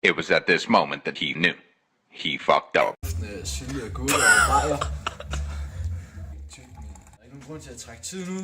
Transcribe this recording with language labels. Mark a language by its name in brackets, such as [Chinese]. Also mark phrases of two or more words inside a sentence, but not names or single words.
[English] It was at this moment that he knew. He fucked up. [Danish] Sylte og guld og bajer. Der er ikke nogen grund til at trække tid nu.